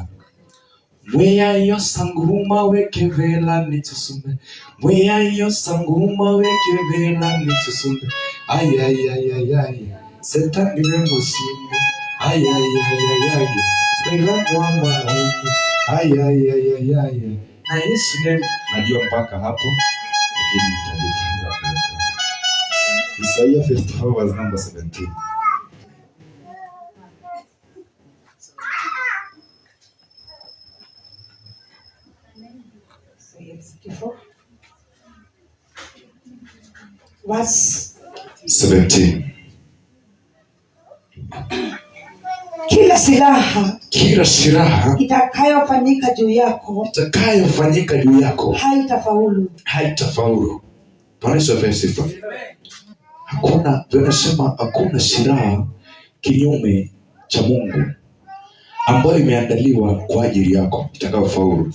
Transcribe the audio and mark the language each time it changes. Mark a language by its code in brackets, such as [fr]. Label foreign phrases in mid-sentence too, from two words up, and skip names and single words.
[sw] Mweya yo sanguma weke vela nitusume. Mweya yo sanguma weke vela nitusume. Ay ay ay ay ay. Setani remusime. Ay ay ay ay ay. Sela mwamba. Ay ay ay ay ay. Na Yesu ne najua mpaka hapo. Lakini nitajifunza. [en] Isaiah 54 verse number 17. Verse 17. [sw] Kila silaha itakayofanyika juu yako haitafaulu. Bwana sifa. Hakuna, tunasema hakuna silaha kinyume cha Mungu ambayo imeandaliwa kwa ajili yako itakayofaulu.